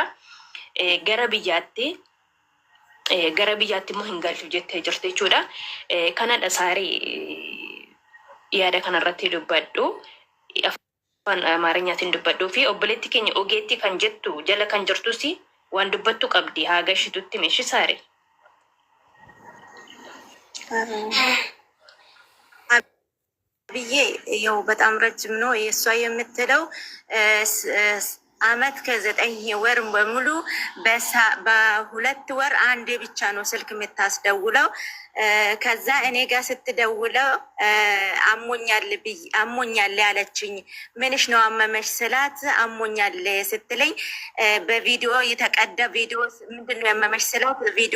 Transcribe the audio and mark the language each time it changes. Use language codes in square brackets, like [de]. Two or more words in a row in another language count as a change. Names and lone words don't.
[om] Gara biyyaatti immoo hin galchu jettee jirti jechuudha. Kanadha Saarii yaada kanarratti dubbadhu. Afaan Amaariyaatiin dubbadhuu fi obboleetti keenya ogeetti kan jettu jala kan jirtus waan dubbattu qabdi. Haa gashitutti meeshi Saarii. [am] ብዬ ያው በጣም ረጅም ነው የእሷ የምትለው አመት ከ9 ወር በሙሉ በ2 ወር አንዴ ብቻ ነው ስልክ የምታስደውለው። ከዛ እኔ ጋር ስትደውለው አሞኛል ያለችኝ። ምንሽ ነው አመመሽ ስላት አሞኛል ስትለኝ በቪዲዮ የተቀዳ ቪዲዮ ምንድን ነው ያመመሽ ስላት ቪዲዮ